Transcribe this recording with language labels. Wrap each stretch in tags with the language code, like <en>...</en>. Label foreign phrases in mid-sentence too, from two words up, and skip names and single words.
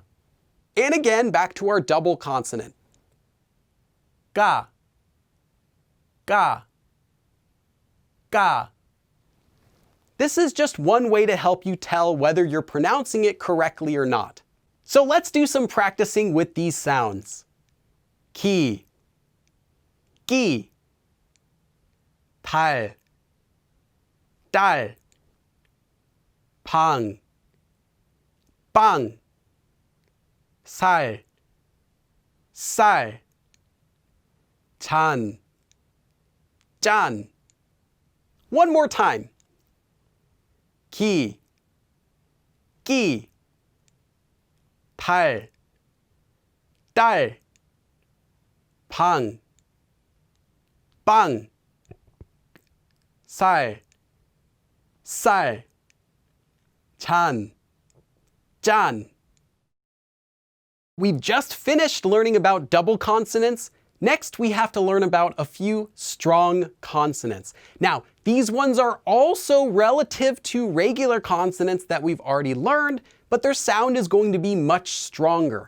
<en>And again, back to our double consonant. Ga, ga, ga. This is just one way to help you tell whether you're pronouncing it correctly or not. So let's do some practicing with these sounds. Ki, ki, tal, dal, pang, bang, sal, sal, chan, jan. One more time. Ki, ki, tal, dal, pang, bang, sal, sal, chan, jan. We've just finished learning about double consonants. Next, we have to learn about a few strong consonants. Now, these ones are also relative to regular consonants that we've already learned, but their sound is going to be much stronger.</en>